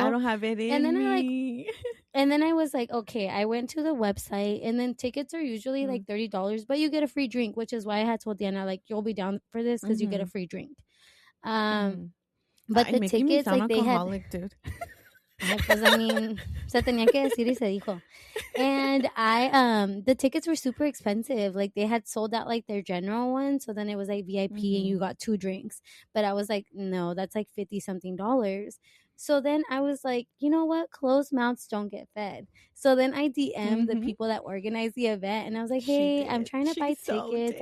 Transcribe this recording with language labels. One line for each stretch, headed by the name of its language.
English: I don't have it in me. And then I was like, okay, I went to the website, and then tickets are usually like $30, but you get a free drink, which is why I had told Diana, like, you'll be down for this because you get a free drink. But the tickets, like, they had... Dude.
Spanish: Pues,
English: I mean,
Spanish: se tenía que decir y se dijo.
English: And the tickets were super expensive. Like, they had sold out, like, their general one. So then it was, like, VIP and you got 2 drinks. But I was like, no, that's, like, $50-something. So then I was like, you know what? Closed mouths don't get fed. So then I DM'd the people that organized the event. And I was like, hey, I'm trying to buy tickets.